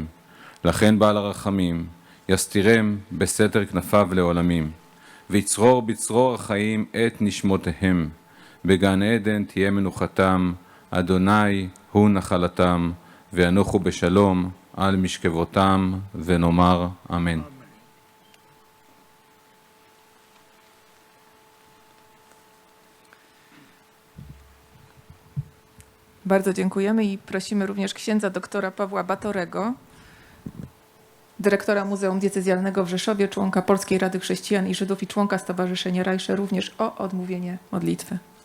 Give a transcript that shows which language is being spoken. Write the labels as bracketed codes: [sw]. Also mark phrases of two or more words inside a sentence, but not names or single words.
[he] לכן בעל הרחמים, יסתירם בסתר כנפיו לעולמים, ויצרור בצרור החיים את נשמותיהם. בגן עדן תהיה מנוחתם, אדוני הוא נחלתם, וינוחו בשלום על משכבותם, ונאמר אמן. [pl] Bardzo dziękujemy i prosimy również księdza doktora Pawła Batorego, dyrektora Muzeum Diecezjalnego w Rzeszowie, członka Polskiej Rady Chrześcijan i Żydów i członka Stowarzyszenia Rajsze, również o odmówienie modlitwy.